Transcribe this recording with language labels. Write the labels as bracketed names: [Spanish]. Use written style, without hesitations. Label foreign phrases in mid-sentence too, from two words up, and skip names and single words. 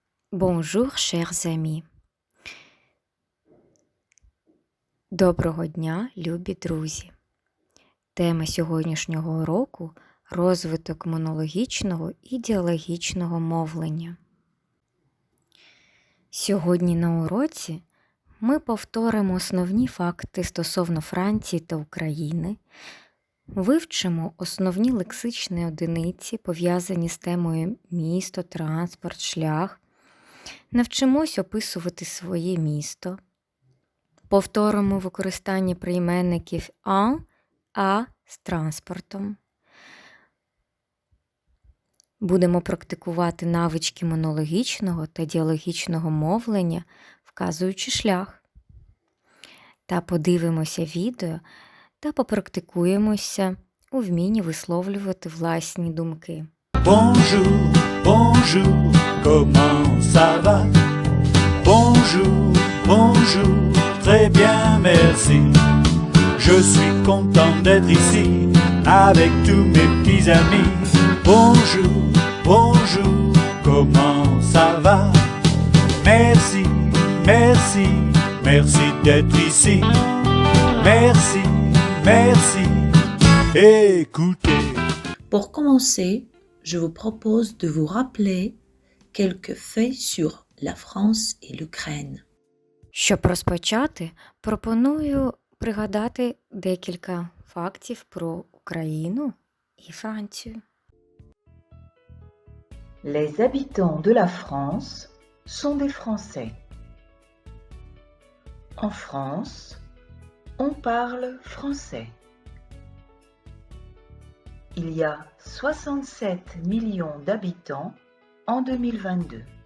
[French] Bonjour, chers amis. [Ukrainian] Доброго дня, любі друзі. Тема сьогоднішнього уроку – розвиток монологічного і діалогічного мовлення. Сьогодні на уроці ми повторимо основні факти стосовно Франції та України, вивчимо основні лексичні одиниці, пов'язані з темою місто, транспорт, шлях, навчимось описувати своє місто, повторимо використання прийменників «en», «à» з транспортом. Будемо практикувати навички монологічного та діалогічного мовлення, вказуючи шлях. Та подивимося відео та попрактикуємося у вмінні висловлювати власні думки. [French] Bonjour, bonjour, comment ça va? Bonjour, bonjour, très bien, merci. Je suis content d'être ici avec tous mes petits amis. Bonjour, bonjour, comment ça va? Merci, merci, merci d'être ici. Merci, merci, écoutez. Pour commencer, je vous propose de vous rappeler quelques faits sur la France et l'Ukraine. [Ukrainian] Щоб розпочати, пропоную пригадати декілька фактів про Україну і Францію. [French] Les habitants de la France sont des Français. En France, on parle français. Il y a 67 millions d'habitants en 2022.